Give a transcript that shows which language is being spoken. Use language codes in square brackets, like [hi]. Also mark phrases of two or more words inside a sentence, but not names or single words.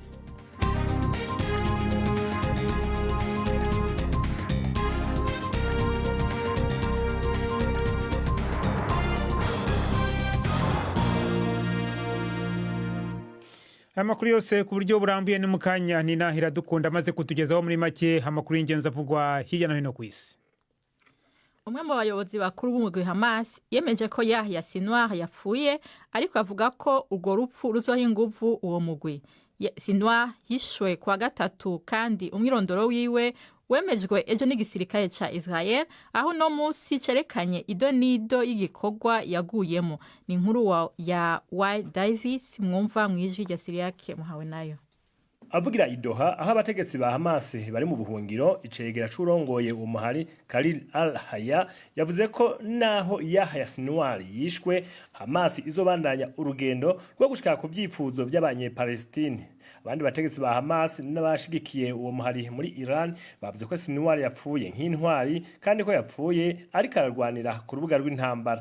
[rw] Amakuru yose ku buryo burambuye ni mukanya ni Nahira Dukunda maze kutugezaho muri make amakuru y'ingenzi avugwa hirya no hino ku isi. [rn] Umwe mu bayobozi bakuru b'umugwi Hamas yemeje ko Yahya Sinwar yapfuye, ariko avuga ko urwo rupfu ruzoha inguvu uwo mugwi. Sinwar yishwe kwa gatatu kandi umwirondoro wiwe wemejwe ejo n'igisirikare ca Israel, aho no musi cerekanye idonido y'igikorwa yaguyemo. Ni inkuru ya Wild Davis mwumva mwijwi rya Siriake muhawe nayo. Avugira Idoha aho abategetsi ba Hamas bari mu buhungiro, icegera c'urongoye umuhari Khalil al-Hayya yavuze ko naho Yahya Sinwar yishwe, Hamas izobandanya urugendo rwo gushika ku vyipfuzo by'abanye-Palestine. Abandi bategetsi ba Hamas n'abashigikiye uwo muhari muri Iran bavuze ko Sinwar yapfuye nk'intwari kandi ko yapfuye ariko ararwanira ku rubuga rw'intambara.